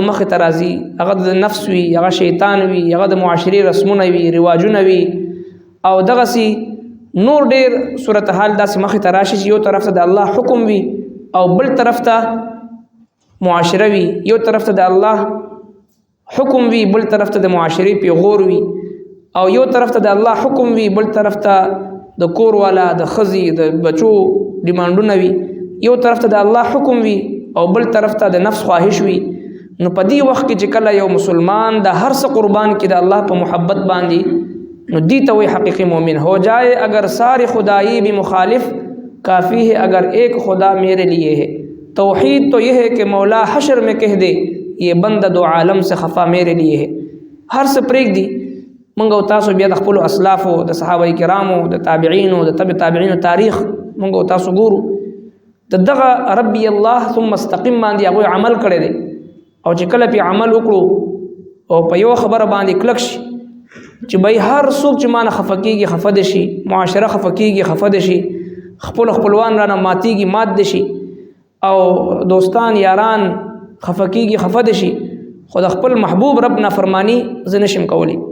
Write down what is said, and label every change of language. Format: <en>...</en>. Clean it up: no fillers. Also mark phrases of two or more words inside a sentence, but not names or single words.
<ps>مخ ترازی هغه د نفس وی هغه شیطان وی هغه د معاشري رسمونه وی رواجونه وی او دغه سي نور ډیر صورتحال داسې مخ تراشي چې یو طرف ته د الله حکم وی او بل طرف ته معاشره وی یو طرف ته د الله حکم وی بل طرف ته د معاشري پیغور وی او یو طرف ته د الله حکم وی بل طرف ته د کور والا د خزي د بچو ډیمانډونه وی یو طرف ته د الله حکم وی او بل طرف ته د نفس خواهش وي. نو په دې وخت کې چې کله یو مسلمان د هر څه قربان کې د الله په محبت باندې نو دی ته وایي</ps> <ur>حقیقی مومن ہو جائے اگر سارے خدائی بھی مخالف کافی ہے اگر ایک خدا میرے لیے ہے. توحید تو یہ ہے کہ مولا حشر میں کہہ دے یہ بندہ دو عالم سے خفا میرے لیے ہے.</ur> <ps>هر څه پرېږدي موږ او تاسو بیا د خپلو اسلافو د صحابه کرامو د تابعینو د تبع تابعینو تاریخ موږ او تاسو ګورو دغه</ps> <ar>ربي الله ثم استقم</ar> <ps>باندې هغه عمل کړی دی او چې کله په عمل وکړو او په یو خبره باندې کلک شي چې به هر څوک چې مانه خفه کېږي خفه دي شي، معاشره خفه کېږي خفه دي شي، خپلوان رانه ماتېږي مات دي شي، او دوستان یاران خفه کېږي خفه دي شي، خو د خپل محبوب رب نافرمانی زه نشم کولی.</ps>